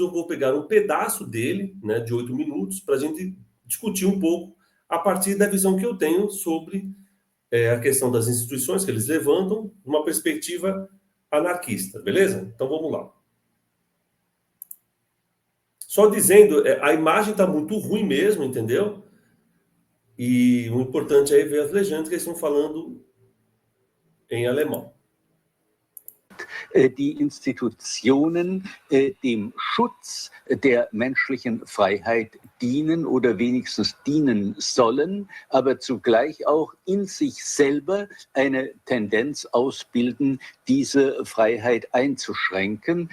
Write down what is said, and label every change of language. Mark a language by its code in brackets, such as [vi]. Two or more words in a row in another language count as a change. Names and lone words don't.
[pt] Eu vou pegar um pedaço dele, né, de 8 minutos, para a gente discutir um pouco a partir da visão que eu tenho sobre a questão das instituições que eles levantam, uma perspectiva anarquista, beleza? Então vamos lá. Só dizendo, a imagem está muito ruim mesmo, entendeu? E o importante é ver as legendas que eles estão falando em alemão. [de] Die Institutionen dem Schutz der menschlichen Freiheit dienen oder wenigstens dienen sollen, aber zugleich auch in sich selber eine Tendenz ausbilden, diese Freiheit einzuschränken.